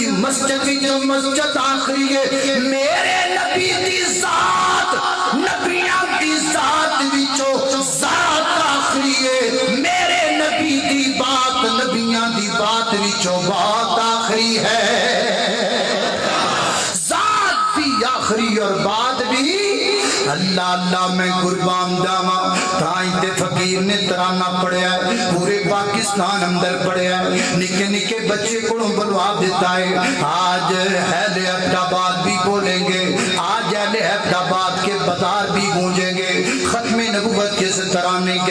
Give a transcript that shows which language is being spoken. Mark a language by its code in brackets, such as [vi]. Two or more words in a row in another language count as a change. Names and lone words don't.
[pa] مسجد جو مسجد آخری ہے میرے نبی دی ذات نبیاں دی ذات وچوں ذات آخری ہے میرے نبی دی بات نبیاں دی بات وچوں بات آخری ہے ذات بھی آخری اور بات بھی اللہ اللہ میں قربان جاواں تائیں تے فقیر نے ترانہ پڑھیا [ur] ہے پورے پاکستان اندر پڑھیا ہے نکے نکے بچے کو بلوا دیتا ہے آج اہل عبدالآباد بھی بولیں گے آج اہل عبدالآباد کے بازار بھی گونجیں گے ختم نبوت کے اس ترانے کے